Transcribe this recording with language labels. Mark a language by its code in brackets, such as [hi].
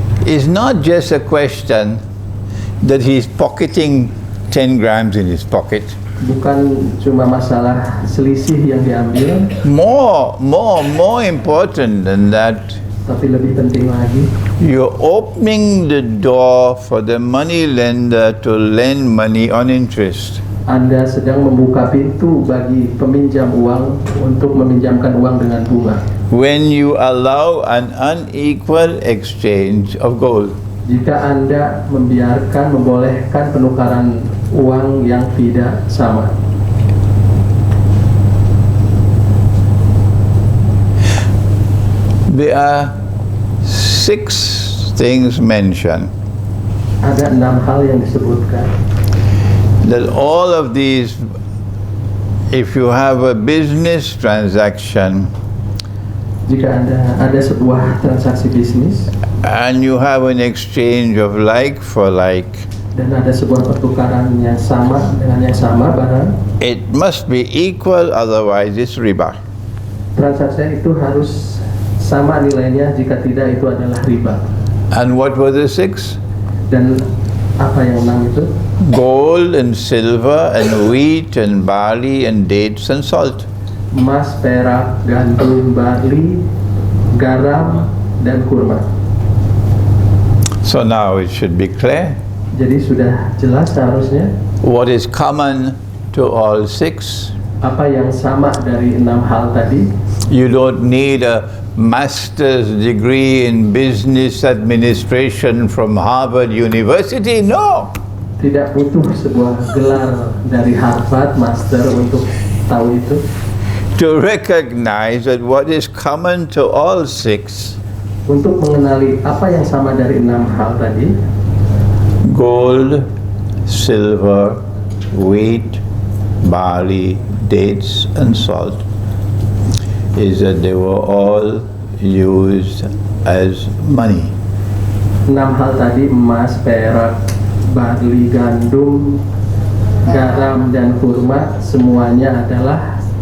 [en] It's not just a question that he's pocketing 10 grams in his pocket. [id] Bukan cuma masalah selisih yang diambil, [en] More important than that, [id] tapi lebih penting lagi, [en] you're opening the door for the money lender to lend money on interest. [id] Anda sedang membuka pintu bagi peminjam uang untuk meminjamkan uang dengan bunga. [en] When you allow an unequal exchange of gold. [id] Jika Anda membolehkan penukaran uang yang tidak sama. [en] There are 6 things mentioned. [id] Ada 6 hal yang disebutkan. [en] That all of these, if you have a business transaction [id] Jika ada sebuah transaksi bisnis [en] and you have an exchange of like for like, [id] dan ada sebuah pertukaran yang sama dengan yang sama barang, [en] it must be equal, otherwise it's riba. [id] transaksi itu harus sama nilainya, jika tidak itu adalah riba. [en] And what were the 6? [id] Dan apa yang 6 itu? [en] Gold and silver and wheat and barley and dates and salt. [id] Emas, perak, gandum, barley, garam, dan kurma. [en] So now it should be clear. [id] Jadi sudah jelas seharusnya [en] What is common to all 6? [id] apa yang sama dari 6 hal tadi. [en] You don't need a master's degree in business administration from Harvard University, no. [id] Tidak butuh sebuah gelar dari Harvard, master untuk tahu itu. [en] To recognize that what is common to all 6, [id] Untuk mengenali apa yang sama dari 6 hal tadi, [en] gold, silver, wheat, barley, dates and salt, is that they were all used as money. [id] 6 hal tadi, emas, perak, barley, gandum, garam, dan kurma, semuanya adalah